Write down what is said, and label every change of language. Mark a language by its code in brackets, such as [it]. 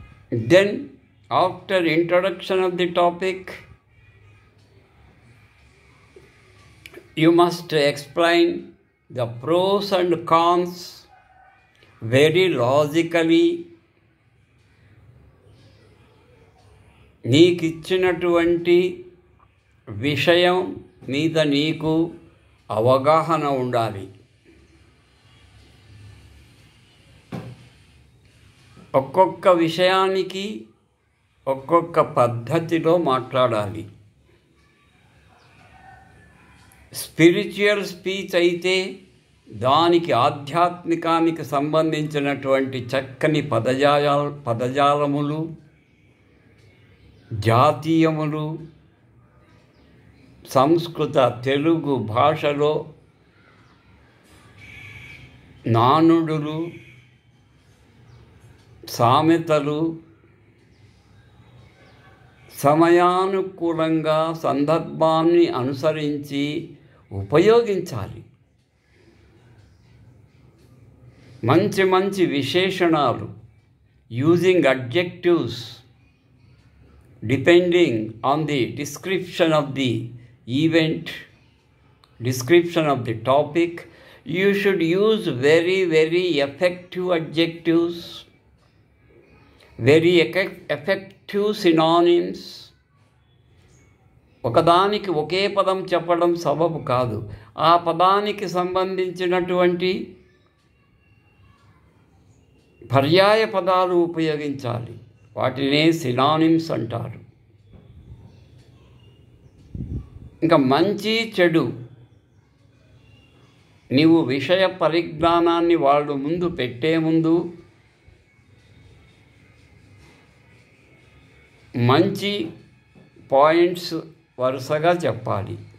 [en] Then, after introduction of the topic, you must explain the pros and cons very logically. [te] నీకు ఇచ్చినటువంటి విషయం మీద నీకు అవగాహన ఉండాలి. ఒక్కొక్క విషయానికి ఒక్కొక్క పద్ధతిలో మాట్లాడాలి. స్పిరిచువల్ స్పీచ్ అయితే దానికి ఆధ్యాత్మికానికి సంబంధించినటువంటి చక్కని పదజాలములు, జాతీయములు, సంస్కృత తెలుగు భాషలో నానుడులు, సామెతలు సమయానుకూలంగా సందర్భాన్ని అనుసరించి ఉపయోగించాలి. మంచి మంచి విశేషణాలు, [en] Using adjectives depending on the description of the event, description of the topic, you should use very, very effective adjectives, very effective synonyms. [te] ఒకదానికి ఒకే పదం చెప్పడం సబబు కాదు. ఆ పదానికి సంబంధించినటువంటి పర్యాయ పదాలు ఉపయోగించాలి. వాటినే సినానిమ్స్ అంటారు. ఇంకా మంచి చెడు, నీవు విషయ పరిజ్ఞానాన్ని వాళ్ళు ముందు పెట్టే ముందు మంచి పాయింట్స్ వరుసగా చెప్పాలి.